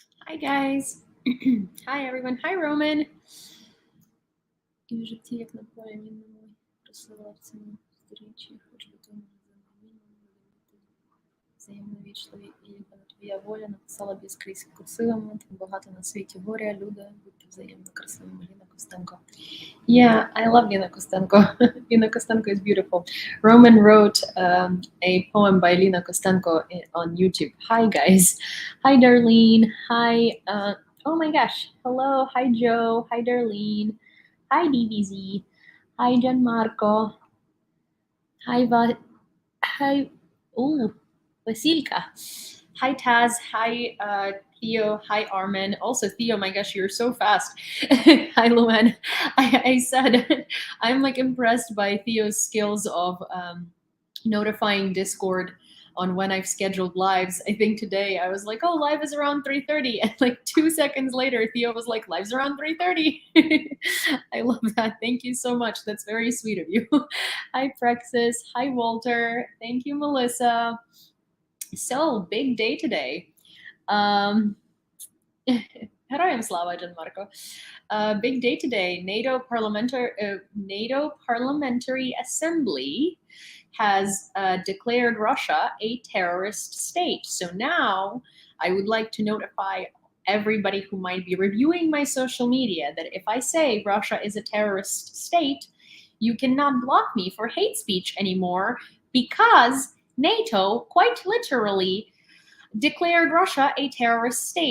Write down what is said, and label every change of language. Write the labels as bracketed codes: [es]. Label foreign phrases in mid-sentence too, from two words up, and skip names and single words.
[en] Hi guys. Hi everyone. Hi Roman. [uk] І в житті, як на полі мінному, розсилав ціну зустрічі, хоч би тому не взаємно вічливі, і якби на твоя воля написала б скрізь курсивами, там багато на світі горя, люди, будьте взаємно красивими. Ліна Костенко. [en] Yeah, I love Lina Kostenko. Lina Kostenko is beautiful. Roman wrote a poem by Lina Kostenko on YouTube. Hi guys. Hi Darlene. Hi. Oh my gosh. Hello. Hi Joe. Hi Darlene. Hi DBZ. Hi Gianmarco. Hi. Ooh, Vasilka. Hi Taz. Hi Theo. Hi Armin. Also Theo. My gosh, you're so fast. Hi Luan. I said I'm like impressed by Theo's skills of notifying Discord on when I've scheduled lives. I think today I was like, oh, live is around 3:30, and like 2 seconds later Theo was like, live's around 3:30. I love that. Thank you so much. That's very sweet of you. Hi Praxis. Hi Walter. Thank you Melissa. So big day today. [uk] Героям слава, [en] Gianmarco. Big day today. NATO Parliamentary Assembly has declared Russia a terrorist state. So now I would like to notify everybody who might be reviewing my social media that if I say Russia is a terrorist state, you cannot block me for hate speech anymore, because NATO quite literally declared Russia a terrorist state.